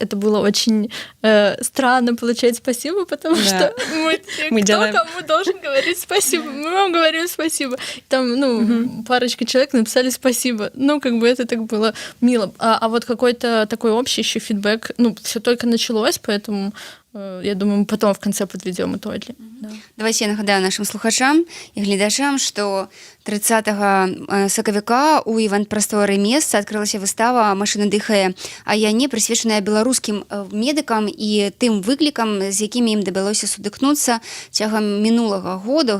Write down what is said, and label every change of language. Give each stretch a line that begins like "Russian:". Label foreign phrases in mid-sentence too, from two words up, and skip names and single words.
Russian: Это было очень странно получать спасибо, потому что кому должен говорить спасибо? Мы вам говорим спасибо. Там, парочка человек написали спасибо. Это так было мило. А вот какой-то такой общий еще фидбэк, все только началось, поэтому я думаю, мы потом в конце подведем итоги. Да.
Belarusian: Давайте я нагадаю нашим слухачам і глядачам, што 30 сакавіка у івент-прасторы месца адкрылася выстава «Машина дыхае, а я не», прысвечаная беларускім медыкам і тым выклікам, з якімі ім давялося сутыкнуцца цягам мінулага года.